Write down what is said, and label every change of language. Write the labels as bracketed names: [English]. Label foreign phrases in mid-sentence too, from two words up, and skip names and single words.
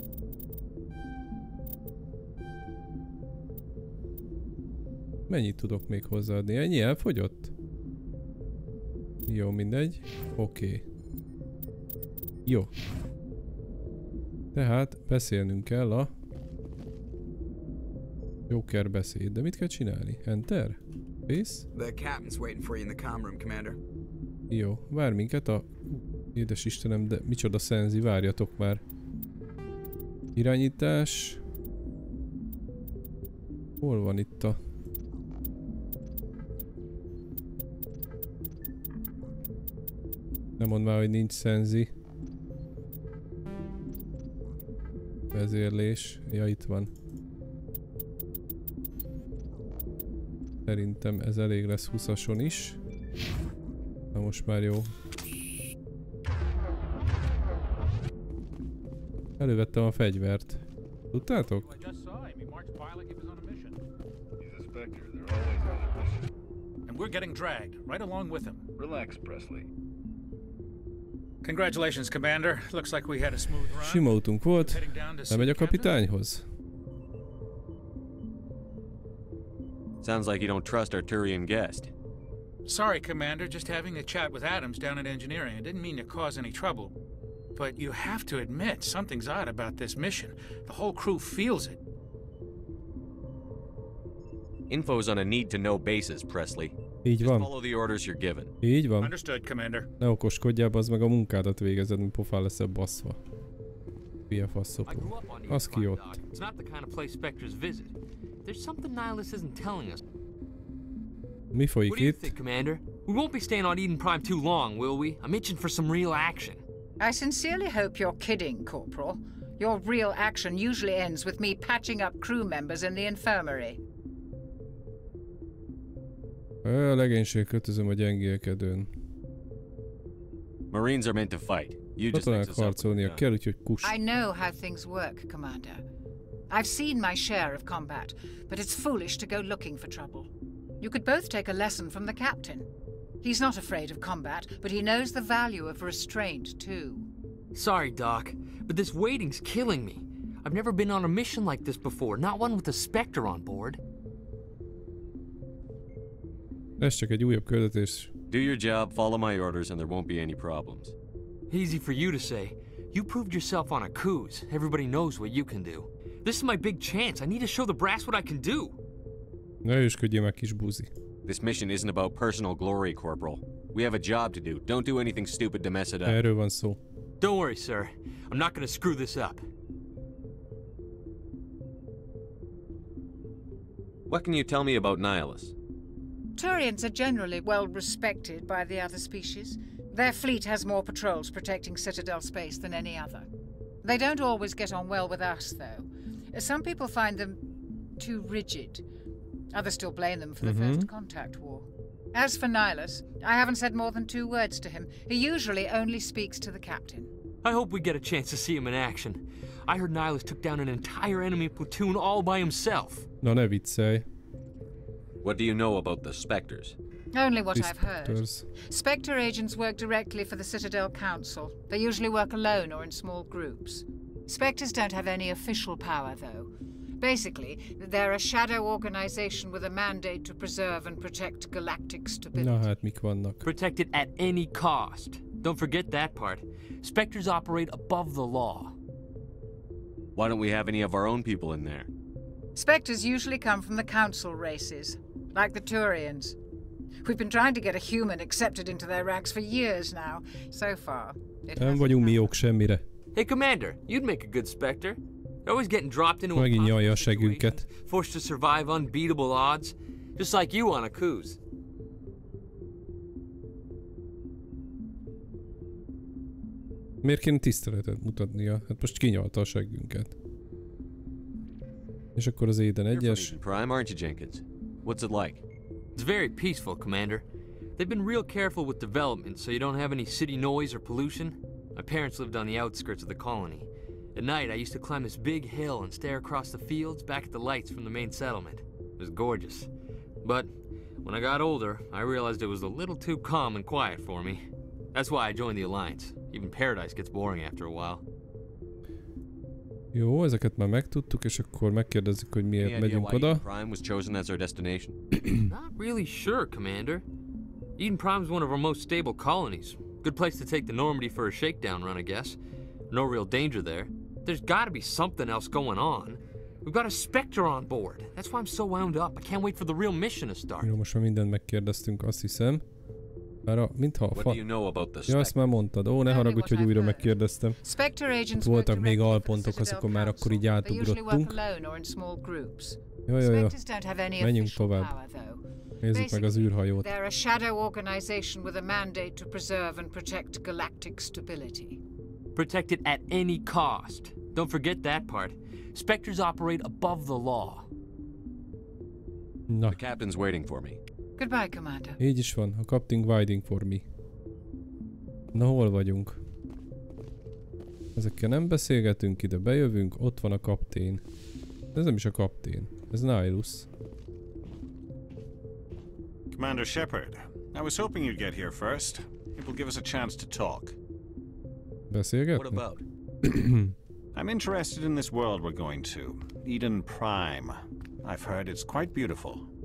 [Hungarian] Mennyit tudok még hozzáadni? Ennyi elfogyott? Jó, mindegy. Oké. Jó. Tehát beszélnünk kell a Joker beszéd. De mit kell csinálni? Enter? Space? [English] The captain's waiting for you in the comm room, Commander. [Hungarian] Jó, vár minket a... Édes Istenem, de micsoda szenzi, várjatok már. Irányítás. Hol van itt a... Nem mondd már, hogy nincs szenzi. Vezérlés. Ja, itt van. Szerintem ez elég lesz 20-ason is. Na most már jó. Elővettem a fegyvert. Tudtátok? [English] And we're getting dragged right along with him. Relax, Presley. Congratulations, Commander. Looks like we had a smooth run. [Hungarian] Sima utunk volt. Lemegy a kapitányhoz. [English] Sounds like you don't trust our Turian guest. Sorry, Commander. Just having a chat with Adams down at engineering. I didn't mean to cause any trouble. But you have to admit, something's odd about this mission. The whole crew feels it. Info's on a need-to-know basis, Presley. [Hungarian] Így [English] Just [Hungarian] van. [English] follow the orders you're given. [Hungarian] Így van. [English] Understood, Commander. [Hungarian] Ne okoskodjál, az meg a munkádat végezed, mi pofán leszel baszva. Hülye faszopó. Az ki ott. [English] It's not the kind of place Spectres visit. There's something Nihilus isn't telling us. [Hungarian] Mi folyik [English] What do you [Hungarian] itt? [English] think, Commander? We won't be staying on Eden Prime too long, will we? I'm itching for some real action. I sincerely hope you're kidding, Corporal. Your real action usually ends with me patching up crew members in the infirmary. [Hungarian] A legénység kötözöm a gyengélkedőn. [English] Marines are meant to fight. You just [Hungarian] Katonák [English] fix us up with a [Hungarian] harcolnia [English] gun. [Hungarian] kell, úgyhogy kus. [English] I know how things work, Commander. I've seen my share of combat, but it's foolish to go looking for trouble. You could both take a lesson from the captain. He's not afraid of combat, but he knows the value of restraint, too. Sorry, Doc, but this waiting's killing me. I've never been on a mission like this before, not one with a Spectre on board. [Hungarian] Ez csak egy újabb küldetés. [English] Do your job, follow my orders, and there won't be any problems. Easy for you to say. You proved yourself on a cruise. Everybody knows what you can do. This is my big chance. I need to show the brass what I can do. [Hungarian] Ne ősködjél meg, kis buzi. [English] This mission isn't about personal glory, Corporal. We have a job to do. Don't do anything stupid to mess it up. [Hungarian] Erről van szó. [English] Don't worry, sir. I'm not gonna screw this up. What can you tell me about Nihilus? Turians are generally well respected by the other species. Their fleet has more patrols protecting Citadel space than any other. They don't always get on well with us, though. Some people find them too rigid. Others still blame them for the First Contact War. As for Nihilus, I haven't said more than 2 words to him. He usually only speaks to the captain. I hope we get a chance to see him in action. I heard Nihilus took down an entire enemy platoon all by himself. [Hungarian] Na ne viccelj. [English] What do you know about the Spectres? Only what I've heard. Spectres. Spectre agents work directly for the Citadel Council. They usually work alone or in small groups. Spectres don't have any official power, though. Basically, they're a shadow organization with a mandate to preserve and protect galactic stability. [Hungarian] Na hát mik vannak? [English] Protect it at any cost. Don't forget that part. Spectres operate above the law. Why don't we have any of our own people in there? Spectres usually come from the Council races, like the Turians. We've been trying to get a human accepted into their ranks for years now. So far, it [Hungarian] Nem vagyunk mi jók semmire. [English] Hey, Commander, you'd make a good Spectre. You're always getting dropped into [Hungarian] Megint nyalja a [English] impossible [Hungarian] segünket. [English] situations, forced to survive unbeatable odds, just like you on a cruise. [Hungarian] Miért kéne tiszteletet mutatnia? Hát most kinyalta a seggünket. És akkor az Eden [English] You're from [Hungarian] 1-es. [English] Eden Prime, aren't you, Jenkins? What's it like? It's very peaceful, Commander. They've been real careful with development, so you don't have any city noise or pollution. My parents lived on the outskirts of the colony. At night, I used to climb this big hill and stare across the fields back at the lights from the main settlement. It was gorgeous. But when I got older, I realized it was a little too calm and quiet for me. That's why I joined the Alliance. Even Paradise gets boring after a while. [Hungarian] Jó, ezeket már megtudtuk, és akkor megkérdezzük, hogy miért [English] Any idea [Hungarian] megyünk [English] why [Hungarian] oda. [English] Eden Prime was chosen as our destination? Not really sure, Commander. Eden Prime's one of our most stable colonies. Good place to take the Normandy for a shakedown run, I guess. No real danger there. There's gotta be something else going on. We've got a Spectre on board. That's why I'm so wound up. I can't wait for the real mission to start. [Hungarian] Jó, most már mindent megkérdeztünk, azt hiszem. Bár mintha a [English] What do you know about the [Hungarian] Ja, azt már mondtad. Ó, ne haragudj, hogy újra megkérdeztem. Voltak még alpontok, azokon már akkor így átugrottunk. Jó. Menjünk tovább. Nézzük meg az űrhajót. [English] They're a shadow organization with a mandate to preserve and protect galactic stability. Protect it at any cost. Don't forget that part. Spectres operate above the law. [Hungarian] Na. [English] The captain's waiting for me. Goodbye, Commander. [Hungarian] Így is van, a [English] Captain waiting for me. [Hungarian] Na, hol vagyunk? Ezekkel nem beszélgetünk, ide bejövünk, ott van a kaptén. Ez nem is a kaptén, ez Nihilus. [English] Commander Shepard, I was hoping you'd get here first. It will give us a chance to talk. [Hungarian] Beszélgetni? [English] What about? I'm interested in this world we're going to, Eden Prime. I've heard it's quite beautiful.